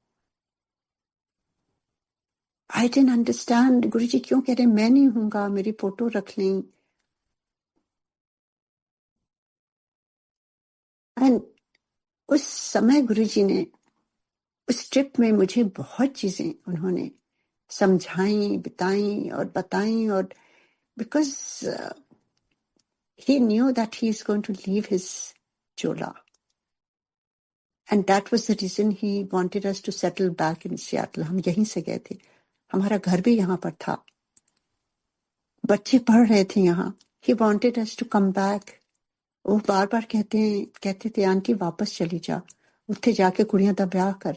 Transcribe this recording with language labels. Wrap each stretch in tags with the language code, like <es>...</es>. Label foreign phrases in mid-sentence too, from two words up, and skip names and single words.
<en>I didn't understand</en> <hi>गुरुजी क्यों कह रहे मैं नहीं हूंगा, मेरी फोटो रख लें। एंड उस समय गुरुजी ने, उस ट्रिप में मुझे बहुत चीजें उन्होंने समझाई, बताई और बताई।</hi> <en>और बिकॉज he knew that he is going to leave his chola, and that was the reason he wanted us to settle back in Seattle.</en> <hi>हम यहीं से गए थे, हमारा घर भी यहाँ पर था, बच्चे पढ़ रहे थे यहाँ।</hi> <en>He wanted us to come back.</en> <hi>वो बार बार कहते थे आंटी वापस चली जा,</hi> <pa>ਉੱਥੇ ਜਾ ਕੇ ਕੁੜੀਆਂ ਦਾ ਵਿਆਹ ਕਰ।</pa>